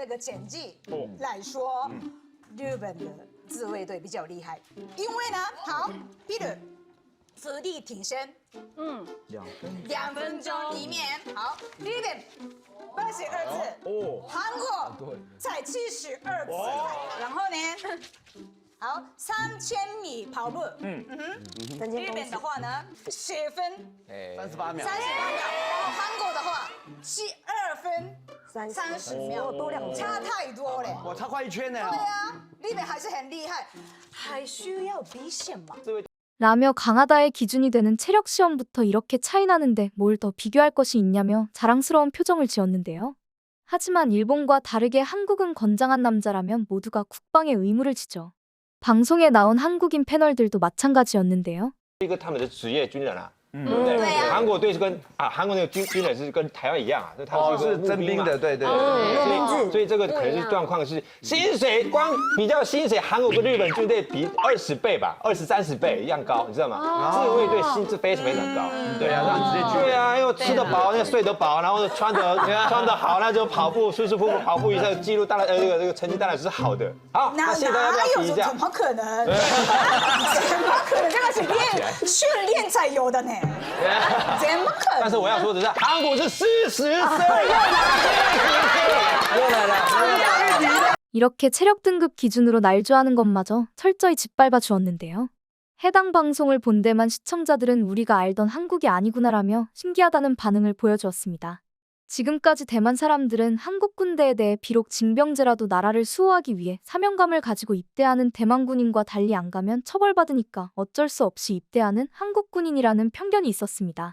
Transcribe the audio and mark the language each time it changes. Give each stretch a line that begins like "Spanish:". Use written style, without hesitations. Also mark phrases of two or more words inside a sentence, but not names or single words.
Chinese: 个成绩来说，日本的自卫队比较厉害，因为呢，好，比如伏地挺身，2分钟里面，好，日本82次，韩国才72次，然后呢，好，3000米跑步，日本的话呢10分 38秒。 38秒，然后韩国的话12分30秒，多2 差太多了。我差快1圈呢。对啊，日本还是很厉害，还需要比什么？
Korean: 라며 강하다의 기준이 되는 체력 시험부터 이렇게 차이 나는데 뭘 더 비교할 것이 있냐며 자랑스러운 표정을 지었는데요. 하지만 일본과 다르게 한국은 건장한 남자라면 모두가 국방의 의무를 지죠. 방송에 나온 한국인 패널들도 마찬가지였는데요.
Chinese: 一个他们的职业军人啊，对不对？对啊韩国队是跟韩国那个军人是跟台湾一样啊，就他们是一个嘛征兵的，对对。所以这个可能是状况是薪水光比较薪水，韩国跟日本军队比20倍吧，20、30倍一样高，你知道吗？自卫队薪资非常非常高，对啊，对啊，因为吃得饱，那睡得饱，然后穿得好，那就跑步舒舒服服跑步一下，记录当然这个成绩当然是好的。好，那现在要不要比一下怎？么可能？怎么可能？这个是训练才有的呢，怎么可能？但是我要说的是，韩国是40岁。
Korean: 이렇게 체력 등급 기준으로 날조하는 것마저 철저히 짓밟아 주었는데요. 해당 방송을 본 데만 시청자들은 우리가 알던 한국이 아니구나라며 신기하다는 반응을 보여주었습니다. 지금까지 대만 사람들은 한국 군대에 대해 비록 징병제라도 나라를 수호하기 위해 사명감을 가지고 입대하는 대만 군인과 달리 안 가면 처벌받으니까 어쩔 수 없이 입대하는 한국 군인이라는 편견이 있었습니다.